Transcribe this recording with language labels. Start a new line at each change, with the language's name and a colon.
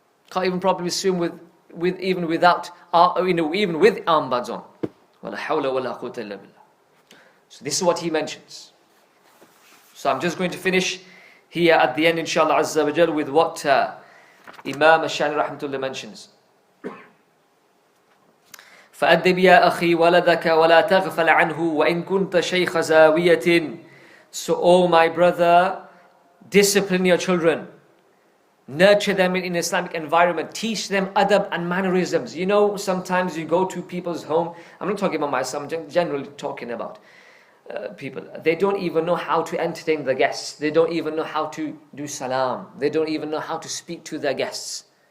English: Can't even probably swim even with armbands on.
Arabic: وَلَا حَوْلَ وَلَا قُوَّةَ إِلَّا بِاللَّهِ.
English: So this is what he mentions. So I'm just going to finish here at the end, inshallah Azza wa Jal, with what Imam Sha'rani rahmatullah mentions.
Arabic: فأدب يا أخي ولدك ولا تغفل عنه وإن كنت شيخ زاوية.
English: So, oh my brother, discipline your children. Nurture them in an Islamic environment. Teach them adab and mannerisms. You know, sometimes you go to people's home. I'm not talking about myself, I'm generally talking about people. They don't even know how to entertain the guests. They don't even know how to do salam. They don't even know how to speak to their guests.